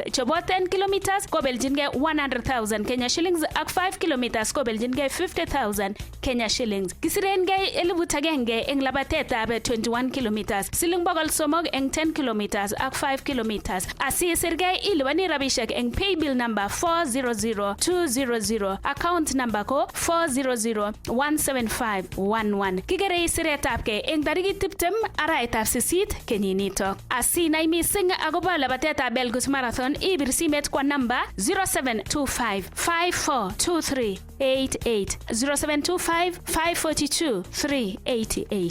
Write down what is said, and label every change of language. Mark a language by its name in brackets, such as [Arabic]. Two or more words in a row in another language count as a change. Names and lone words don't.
[Kalenjin] Chebo 10 kilometers kobeljingei 100,000 [English] Kenya shillings [Kalenjin] ak 5 kilometers kobeljingei 50,000 [English] Kenya shillings. [Kalenjin] Kisirengei 1,000 eng labatetab 21 kilometers, siling 300 eng 10 kilometers ak 5 kilometers. Asisirgei ilibani rabisiek eng [English] paybill number [Kalenjin] 400200, [English] account number [Kalenjin] ko 400175111. Kigerei siretabgei eng tarikit 20 arawetab 8 kenyinitok. Asinai mising akobo labatetab Belgut Marathon ibir simet kwa namba 0725542388, 0725542388.